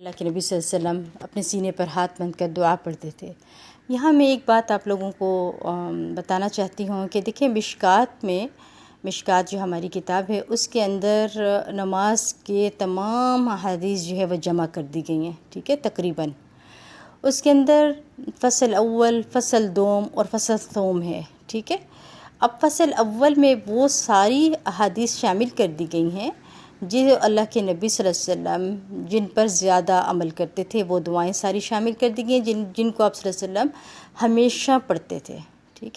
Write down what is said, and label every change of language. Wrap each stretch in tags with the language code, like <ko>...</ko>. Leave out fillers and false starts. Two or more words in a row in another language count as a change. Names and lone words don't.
<ur>اللہ کے نبی</ur> <ar>صلی اللہ علیہ وسلم</ar> <ur>اپنے سینے پر ہاتھ باندھ کر دعا پڑھتے تھے۔ یہاں میں ایک بات آپ لوگوں کو بتانا چاہتی ہوں کہ دیکھیں مشکات جو ہماری کتاب ہے اس کے اندر نماز کے تمام احادیث جو ہے وہ جمع کر دی گئی ہیں، ٹھیک ہے، تقریباً۔ اس کے اندر فصل اول، فصل دوم اور فصل ثوم ہے، ٹھیک ہے۔ اب فصل اول میں وہ ساری احادیث شامل کر دی گئی ہیں جو اللہ کے نبی</ur> <ar>صلی اللہ علیہ وسلم</ar> <ur>جن پر زیادہ عمل کرتے تھے، وہ دعائیں ساری شامل کر دی گئی ہیں جن کو آپ</ur> <ar>صلی اللہ علیہ وسلم</ar> <ur>ہمیشہ پڑھتے تھے، ٹھیک ہے۔</ur>